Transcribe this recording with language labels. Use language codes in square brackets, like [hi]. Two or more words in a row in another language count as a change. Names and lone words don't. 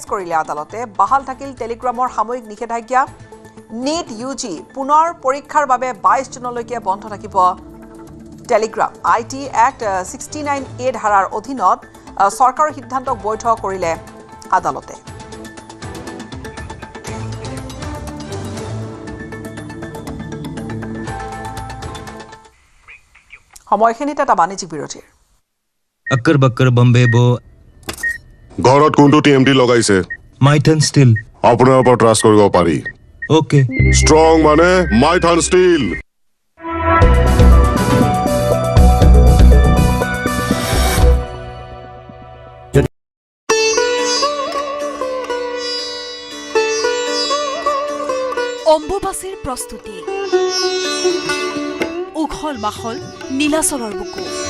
[as] কৰিলে আদালতে বাহাল থাকিল টেলিগ্ৰামৰ সাময়িক নিষেধাজ্ঞা নিট UG পুনৰ পৰীক্ষাৰ বাবে 22 জুনলৈকে বন্ধ থাকিব টেলিগ্ৰাম IT Act 69A ধাৰাৰ অধীনত চৰকাৰৰ সিদ্ধান্তক বৈধ কৰিলে আদালতে সময়খিনিত এটা বাণিজ্যিক বিৰতিৰ [hi] अक्कर बक्कर बम्बे बो [as] ঘৰত কোনটো TMT লগাইছে माइथन स्टील আপোনাৰ ওপৰত ট্ৰাষ্ট কৰিব পাৰি ओके ষ্ট্ৰং মানে মাইথান ষ্টীল অম্বুবাচীৰ প্ৰস্তুতি উখল মাখল নীলাচলৰ বুকু